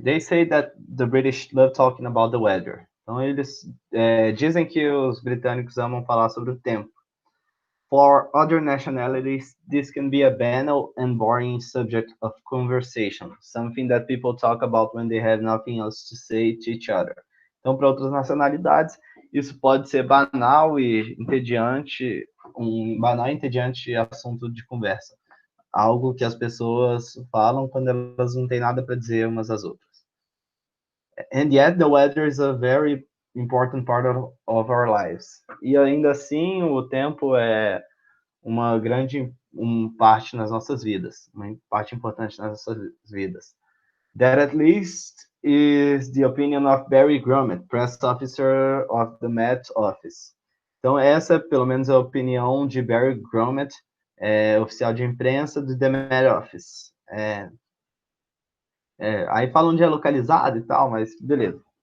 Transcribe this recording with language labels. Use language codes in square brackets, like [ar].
[en] They say that the British love talking about the weather. [pt] Então, eles dizem que os britânicos amam falar sobre o tempo. [en] For other nationalities, this can be a banal and boring subject of conversation, something that people talk about when they have nothing else to say to each other. [pt] Então, para outras nacionalidades, isso pode ser banal e entediante, um banal e entediante assunto de conversa. Algo que as pessoas falam quando elas não têm nada para dizer umas às outras. [en] And yet, the weather is a very important part of our lives. [pt] E ainda assim, o tempo é uma grande parte nas nossas vidas, uma parte importante nas nossas vidas. [en] That at least is the opinion of Barry Grummet, press officer of the Met Office. [pt] Então essa, pelo menos, é a opinião de Barry Grummet, oficial de imprensa do The Met Office. Aí falam onde é localizado e tal, mas beleza.